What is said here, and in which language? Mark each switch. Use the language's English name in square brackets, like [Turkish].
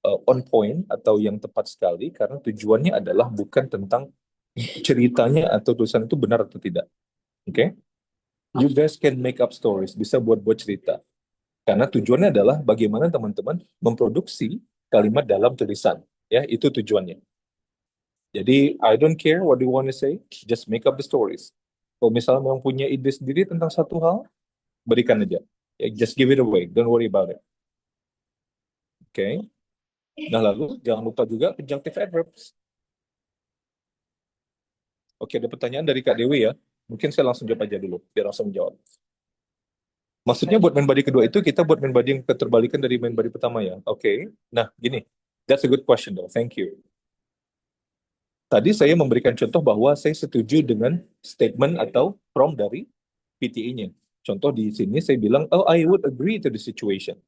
[Indonesian] on point atau yang tepat sekali karena tujuannya adalah bukan tentang ceritanya atau tulisan itu benar atau tidak. Oke? [English] You guys can make up stories, [Indonesian] bisa buat-buat cerita. Karena tujuannya adalah bagaimana teman-teman memproduksi kalimat dalam tulisan. Ya, itu tujuannya. [English] Jadi, I don't care what you want to say, just make up the stories. [Indonesian] Kalau misalnya memang punya ide sendiri tentang satu hal, berikan aja. [English] Ya, just give it away, don't worry about it. [Indonesian] Oke? Nah, lalu jangan lupa juga conjunctive adverbs. Oke, ada pertanyaan dari Kak Dewi ya. Mungkin saya langsung jawab aja dulu, biar langsung jawab. Maksudnya buat main body kedua itu kita buat main body yang keterbalikan dari main body pertama ya. Oke. Nah, gini. [English] That's a good question though. Thank you. [Indonesian] Tadi saya memberikan contoh bahwa saya setuju dengan statement atau prompt dari PTE-nya. Contoh di sini saya bilang, [English] oh I would agree to the situation.